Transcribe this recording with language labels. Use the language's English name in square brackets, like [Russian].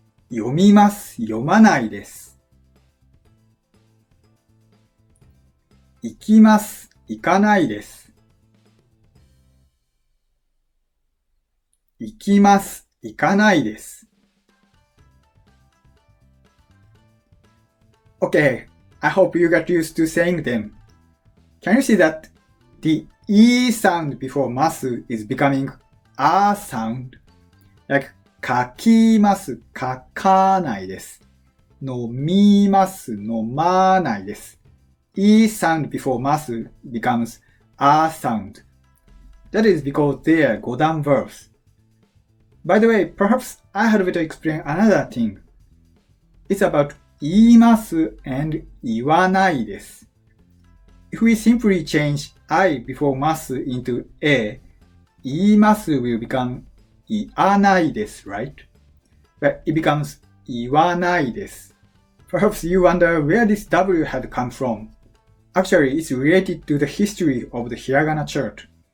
[Japanese] 読みます、読まないです。行きます、行かないです。行きます、行かないです。 [English] Okay, I hope you got used to saying them. Can you see that the E sound before ます is becoming A sound? Like [Japanese] 書きます、書かないです。飲みます、飲まないです。 [English] E sound before ます becomes A sound. That is because they are 五段 verbs. By the way, perhaps I had better explain another thing. It's about 言います and 言わないです。 If we simply change I before ます into A, 言います will become 言わないです right? But it becomes 言わないです。 Perhaps you wonder where this W had come from. Actually, it's related to the history of the Hiragana chart.